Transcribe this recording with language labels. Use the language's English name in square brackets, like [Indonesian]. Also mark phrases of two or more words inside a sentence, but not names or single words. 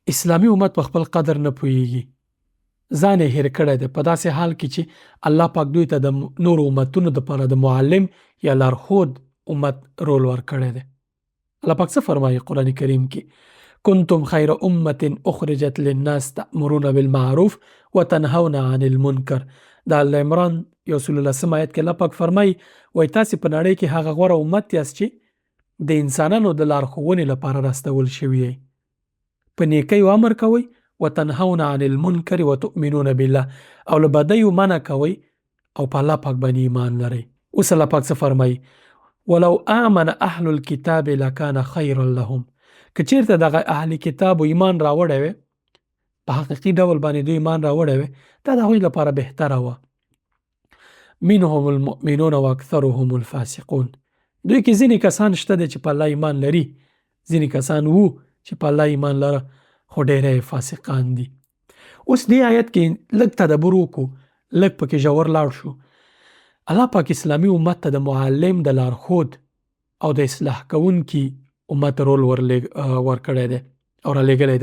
[Pashto] اسلامي امت په خپل قدر نه پوهیږي، ځان یې هېر کړی دی په داسې حال کې چې الله پاک دوی ته د نورو امتونو دپاره د معلم یا لارښود امت رول ورکړی دی. الله پاک څه فرمایي قرآن کریم کې؟ [Arabic] کنتم خیر امة اخرجت للناس تأمرون بالمعروف وتنهون عن المنکر. [Pashto] د آل عمران 119 آیت کې الله پاک فرمایي وایي تاسې په نړۍ کې هغه غوره امت یاست چې د انسانانو د لارښوونې لپاره راستول شوي یې. په نیکیو امر کوئ [Arabic] وتنهون عن المنکر وتؤمنون بالله، [Pashto] او له بدیو منع کوئ او په الله پاک باندې ایمان لرئ. اوس الله پاک څه فرمایي؟ [Arabic] ولو آمن اهل الكتاب لکان خیرا لهم. [Pashto] که چیرته دغه اهل کتاب ایمان راوړی وی، په حقیقي ډول باندې دوی ایمان راوړی وی، دا د هغوی لپاره بهتره وه. [Arabic] منهم المؤمنون واکثرهم الفاسقون. [Pashto] دوی کې ځینې کسان شته دي چې په الله ایمان لري، ځینې کسان وو چې په الله ایمان لره خو ډېری فاسقان دي. اوس دې آیت کې لږ تدبر وکړو، لږ پکې ژور لاړ شو. الله پاک اسلامي امت ته د معلم، د لارښود او د اصلاح کوونکي امت رول ورکړی دی او رالیږلی دی.